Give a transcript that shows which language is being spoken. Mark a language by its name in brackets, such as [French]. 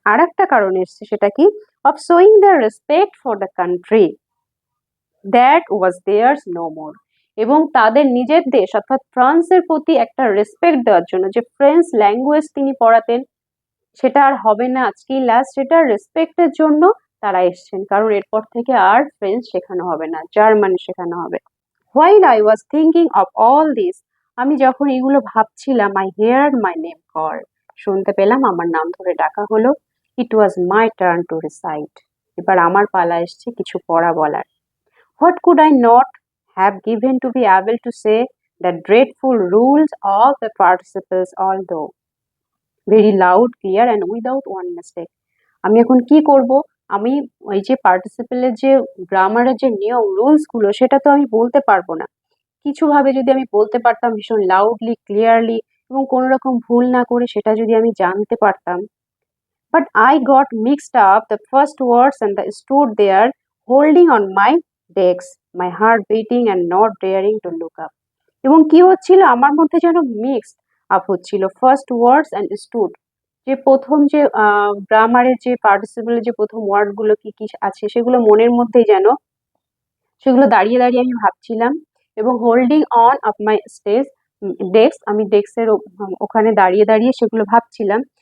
[Bangla] আর একটা কারণ এসছে, সেটা কি? [English] of showing the respect for the country that was theirs no more, [Bangla] এবং তাদের নিজের দেশ অর্থাৎ ফ্রান্সের প্রতি একটা রেসপেক্ট দেওয়ার জন্য, যে ফ্রেঞ্চ ল্যাঙ্গুয়েজ তিনি পড়াতেন সেটা আর হবে না, আজকেই লাস্ট, সেটা রেসপেক্টের জন্য তারা এসছেন, কারণ এরপর থেকে আর ফ্রেঞ্চ শেখানো হবে না, জার্মান শেখানো হবে। [English] While I was thinking of all this, [Bangla] আমি যখন এগুলো ভাবছিলাম, [English] I heard my name called, [Bangla] শুনতে পেলাম আমার নাম ধরে ডাকা হলো। [English] It was my turn to recite, [Bangla] এবার আমার পালা এসছে কিছু পড়া বলার। [English] What could I not have given to be able to say the dreadful rules of the participles, although very loud, clear and without one mistake. [Bangla] আমি এখন কি করব? আমি ওই যে পার্টিসিপেলের যে গ্রামারের যে নিয়ম, রুলস গুলো, সেটা তো আমি বলতে পারবো না। কিছু ভাবে যদি আমি বলতে পারতাম ভীষণ লাউডলি, ক্লিয়ারলি, এবং কোনো রকম ভুল না করে সেটা যদি আমি জানতে পারতাম। [English] But I got mixed up the first words and I stood there holding on my desk, my heart beating and not daring to look up. [Bangla] এবং কি হচ্ছিল আমার মধ্যে যেন মিক্সড আপ হচ্ছিল [English] first words and stood, [Bangla] যে প্রথম যে গ্রামারের যে পার্টিসিপেলের যে প্রথম ওয়ার্ডগুলো কি কি আছে সেগুলো মনের মধ্যেই যেন সেগুলো দাঁড়িয়ে দাঁড়িয়ে আমি ভাবছিলাম, এবং [English] holding on of my desk, [Bangla] আমি ডেস্কের ওখানে দাঁড়িয়ে দাঁড়িয়ে সেগুলো ভাবছিলাম।